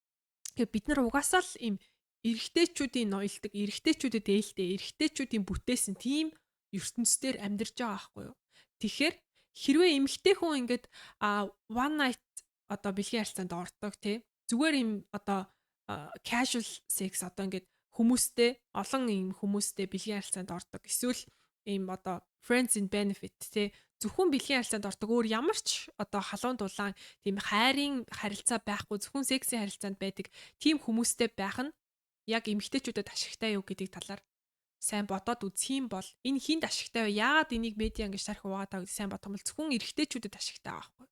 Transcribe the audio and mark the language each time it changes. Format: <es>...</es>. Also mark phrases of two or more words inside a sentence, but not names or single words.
<mn>Бид нар угаасаа л ийм эрэгтэйчүүдийн ноёлдог, эрэгтэйчүүдэд ээлтэй, эрэгтэйчүүдийн бүтээсэн тийм ертөнцийн амьдарч байгаа байхгүй юу? Тэгэхээр хэрвээ эмэгтэй хүн ингээд</mn> <en>one night</en> <mn>одоо бэлгийн харилцаанд ордог тий зүгээр юм одоо</mn> <en>casual sex</en> <mn>одоо ингээд хүмүүстэй олон юм хүмүүстэй бэлгийн харилцаанд ордог. Эсвэл ийм одоо</mn> <en>friends in benefit</en> <mn>тий зөвхөн бэлгийн харилцаанд ордог өөр ямар ч одоо халуун дулаан тийм хайрын харилцаа байхгүй зөвхөн сексийн харилцаанд байдаг тийм хүмүүстэй байх нь яг эмэгтэйчүүдэд ашигтай юу гэдэг талаар сайн бодоод үзэх юм бол энэ хинд ашигтай вэ? Яагаад энийг медиа ингэж тарих угаатай гэж сайн бодох юм бол зөвхөн эрэгтэйчүүдэд ашигтай байгаа байхгүй.</mn>